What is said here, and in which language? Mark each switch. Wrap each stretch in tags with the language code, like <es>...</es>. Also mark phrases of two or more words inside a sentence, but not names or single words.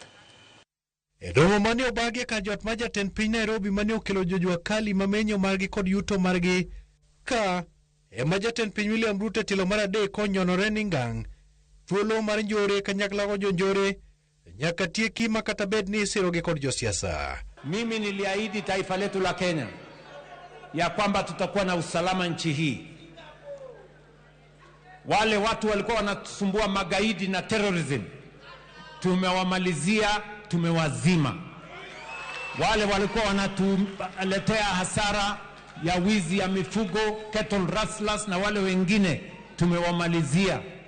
<luo>Romo mane obagi ka jot ma jatend piny Nairobi mane okelo Jua Kali mamenyo margi kod yuto margi ka ema jatend piny William Ruto tilo mar adek konyonore ni ngang' thuolo mar njore kanyakla go jonjore nyaka tieki makata bed ni isirogi kod josiasa.</luo> <sw>Mimi niliahidi taifa letu la Kenya ya kwamba tutakuwa na usalama nchi hii. Wale watu walikuwa wanatusumbua magaidi na terrorism, tumewamalizia, tumewazima. Wale walikuwa wanatuletea hasara ya wizi ya mifugo,</sw> <en>cattle rustlers</en> <sw>na wale wengine tumewamalizia.</sw>